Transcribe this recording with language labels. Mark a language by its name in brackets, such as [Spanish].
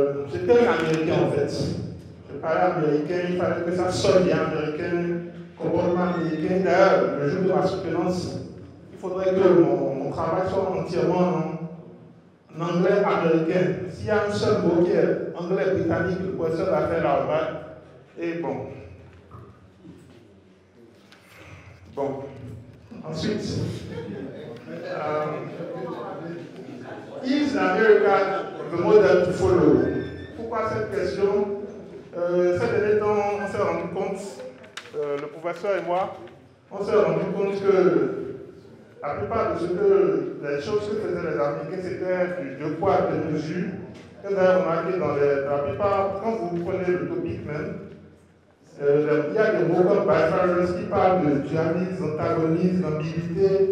[French] J'étais un Américain en fait. Je parlais américain, il fallait que ça sonne bien américain, comportement américain. D'ailleurs, le jour de la soutenance, il faudrait que mon travail soit entièrement en anglais américain. S'il y a un seul mot qui est anglais britannique, le professeur va faire la remarque. Et bon. Ensuite, [English] is America the model to follow? [French] Pourquoi cette question? Ces derniers temps, on s'est rendu compte, le professeur et moi, on s'est rendu compte que la plupart de les choses que faisaient les Américains, c'était du deux poids, deux mesures. Vous avez remarqué dans la plupart, quand vous prenez le topic même, il y a des mots comme bivalence qui parlent de dualisme, antagonisme, ambiguïté.